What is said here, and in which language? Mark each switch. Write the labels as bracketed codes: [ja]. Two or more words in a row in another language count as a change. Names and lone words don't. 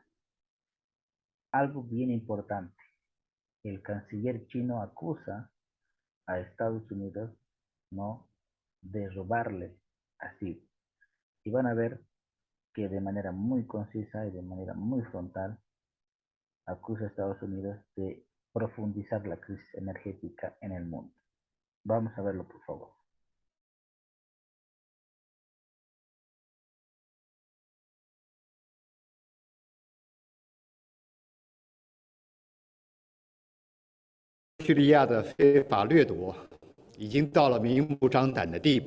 [es] Algo bien importante, el canciller chino acusa a Estados Unidos, ¿no? De robarle así. Y van a ver que de manera muy concisa y de manera muy frontal acusa a Estados Unidos de profundizar la crisis energética en el mundo. Vamos a verlo, por favor. [zh] 叙利亚的非法掠夺已经到了明目张胆的地步。